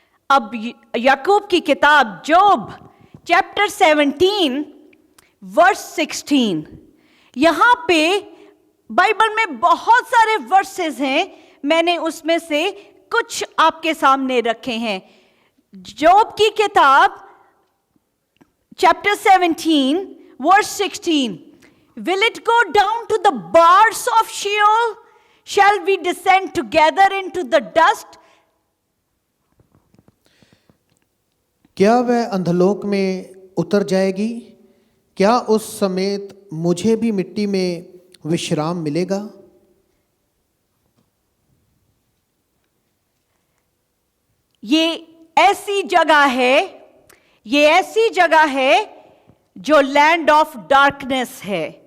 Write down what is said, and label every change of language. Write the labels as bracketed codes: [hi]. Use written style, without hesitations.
[hi] अब याकूब की किताब जोब चैप्टर 17 वर्स 16। यहाँ पे बाइबल में बहुत सारे वर्सेस हैं, मैंने उसमें से कुछ आपके सामने रखे हैं। जोब की किताब chapter 17 verse 16। [en] Will it go down to the bars of Sheol? Shall we descend together into the dust? [hi] क्या वह अंधलोक में उतर जाएगी? क्या उस समेत मुझे भी मिट्टी में विश्राम मिलेगा? ये ऐसी जगह है, ये ऐसी जगह है जो लैंड ऑफ डार्कनेस है।